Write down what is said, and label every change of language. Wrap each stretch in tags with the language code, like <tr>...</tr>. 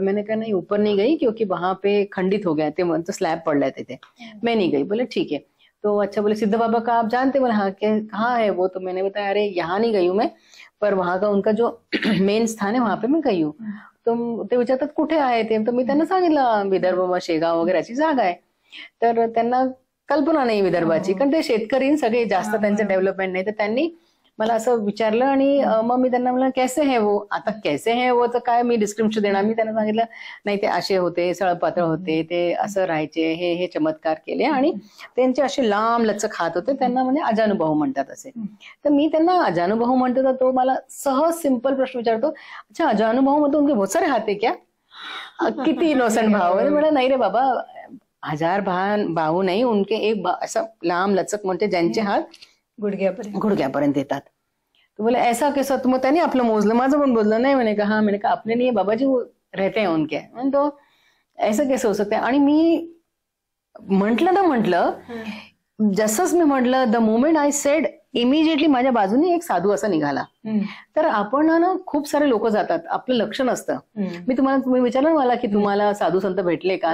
<hi>मैंने कहा नहीं, ऊपर नहीं गई क्योंकि वहां पे खंडित हो गया थे, तो स्लैब पड़ रहे थे, मैं नहीं गई. बोले ठीक है. तो अच्छा, बोले सिद्ध बाबा का आप जानते? बोले हाँ. कहाँ है वो? तो मैंने बताया अरे यहाँ नहीं गई हूँ मैं, पर वहां का उनका जो मेन स्थान है वहां पे मैं गई हूँ.</hi> <mr>तो ते विचारतात कुठे आहे ते, तर मी त्यांना सांगितलं विदर्भ शेगाव वगैरे अशी जागा आहे. तर त्यांना कल्पना नाही विदर्भाची, कारण ते शेतकरी सगळे जास्त त्यांचं डेव्हलपमेंट नाही. तर त्यांनी मला असं विचारलं आणि मग मी त्यांना म्हणलं</mr> <hi>कैसे है वो.</hi> <mr>आता</mr> <hi>कैसे है वो</hi> <mr>तर काय मी डिस्क्रिप्शन देणार. मी त्यांना सांगितलं नाही ते असे होते, सळपातळ होते, ते असं राहायचे, हे चमत्कार केले आणि त्यांचे असे लांब लचक हात होते, त्यांना म्हणजे अजानुभव म्हणतात असे. तर मी त्यांना अजानुभव म्हणतो, तर तो मला सहज सिंपल प्रश्न विचारतो, अच्छा अजानुभव म्हणतो</mr> <hi>उनके बहुत सारे हात है क्या?</hi> <mr>किती इनोसेंट भाव. म्हणलं नाही रे बाबा, 1000 बाहू नाही, उनके एक असं लांब लचक म्हणते ज्यांचे हात गुडघ्यापर्यंत येतात.</mr> <hi>तो बोले ऐसा कैसा?</hi> <mr>मग त्याने आपलं मोजलं, माझं पण बोललं नाही.</mr> <hi>मैंने कहा मैंने कहा आपने नहीं, बाबाजी वो रहते हैं उनके. तो ऐसा कैसे हो सकता है?</hi> <mr>आणि मी म्हटलं जसंच मी म्हटलं,</mr> <en>the moment I said, immediately</en> <mr>माझ्या बाजूने एक साधू असा निघाला. तर आपण ना खूप सारे लोक जातात, आपलं लक्ष नसतं. तुम्ही विचारलं मला की तुम्हाला साधू संत भेटले का?</mr>